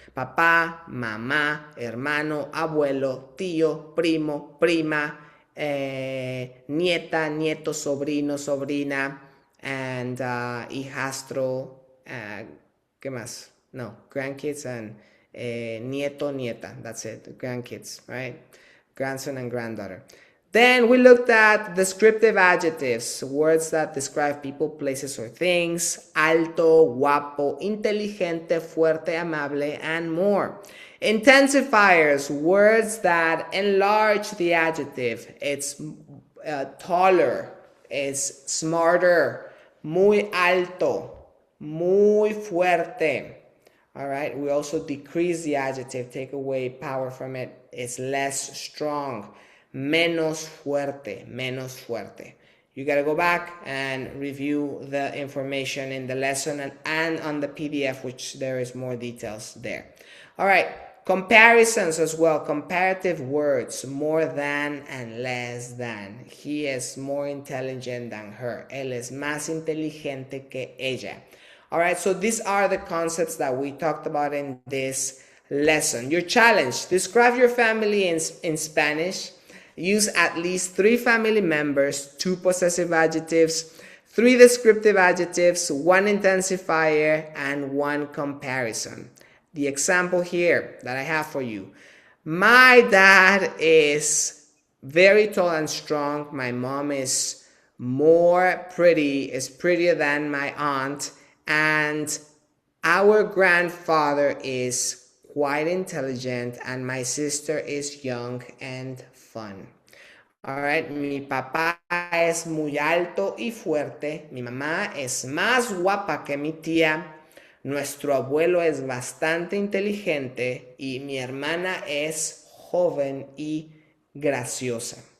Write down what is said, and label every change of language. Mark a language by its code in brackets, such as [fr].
[es] Papá, mamá, hermano, abuelo, tío, primo, prima, nieta, nieto, sobrino, sobrina, and hijastro, ¿qué más? [en] No, grandkids and nieto, nieta. That's it, grandkids, right? Grandson and granddaughter. Then we looked at descriptive adjectives, words that describe people, places, or things. [es] Alto, guapo, inteligente, fuerte, amable, [en] and more. Intensifiers, words that enlarge the adjective. It's taller, it's smarter, [es] muy alto, muy fuerte. [en] All right, we also decrease the adjective, take away power from it. It's less strong, [es] menos fuerte, menos fuerte. [en] You got to go back and review the information in the lesson and on the PDF, which there is more details there. All right, comparisons as well, comparative words, more than and less than. He is more intelligent than her. [es] Él es más inteligente que ella. [en] All right, so these are the concepts that we talked about in this lesson. Your challenge, describe your family in Spanish. Use at least 3 family members, 2 possessive adjectives, 3 descriptive adjectives, 1 intensifier, and 1 comparison. The example here that I have for you. My dad is very tall and strong. My mom is prettier than my aunt. And our grandfather is quite intelligent, and my sister is young and fun. All right, [es] mi papá es muy alto y fuerte. Mi mamá es más guapa que mi tía. Nuestro abuelo es bastante inteligente y mi hermana es joven y graciosa.